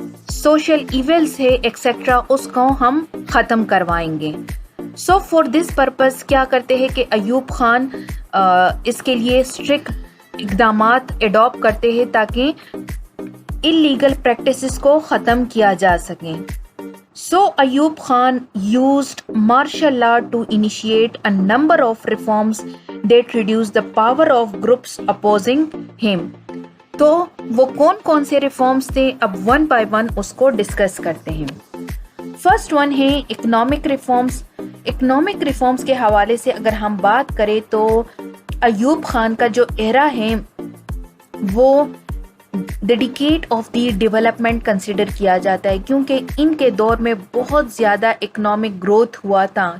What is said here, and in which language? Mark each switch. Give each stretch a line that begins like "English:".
Hindi: Social इवेल्स है etcetera उसको हम ख़त्म करवाएंगे।
English: so for this purpose
Hindi: क्या करते हैं कि अयूब खान इसके लिए स्ट्रिक्ट इक़दामात एडॉप्ट करते हैं ताकि इलीगल प्रैक्टिसेस को ख़त्म किया जा सके।
English: So Ayub Khan used martial law to initiate a number of reforms that reduced the power of groups opposing him.
Hindi: तो वो कौन कौन से रिफॉर्म्स थे, अब वन बाय वन उसको डिस्कस करते हैं। फर्स्ट वन है इकोनॉमिक रिफॉर्म्स। इकोनॉमिक रिफॉर्म्स के हवाले से अगर हम बात करें तो अयूब खान का जो एरा है वो
English: dedicate of the development
Hindi: consider किया जाता है, क्योंकि इनके दौर में बहुत ज़्यादा इकोनॉमिक ग्रोथ हुआ था।